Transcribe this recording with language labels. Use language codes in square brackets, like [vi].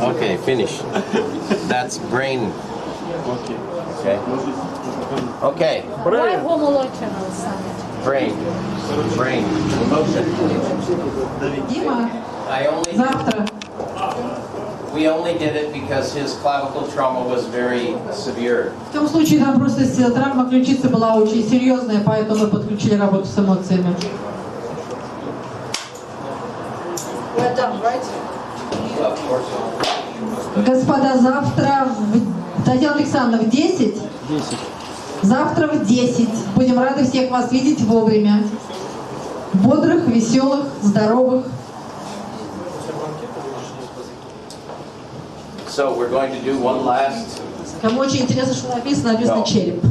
[en] Okay, finish. That's brain. Okay. Okay. Why homological side? Brain. Emotion. [ru] Дима, [en] I only. [ru] завтра. [en] We only did it because his clavicle trauma was very severe. [ru] В том случае нам просто травма ключицы была очень серьезная, поэтому мы подключили работу с эмоциями. [en] We're done, right? Of course. [ru] Господа, завтра, Татьяна Александровна, в 10? 10. Завтра в 10. Будем рады всех вас видеть вовремя. Бодрых, веселых, здоровых. [en] So we're going to do one last, [ru] Кому очень интересно, что написано череп.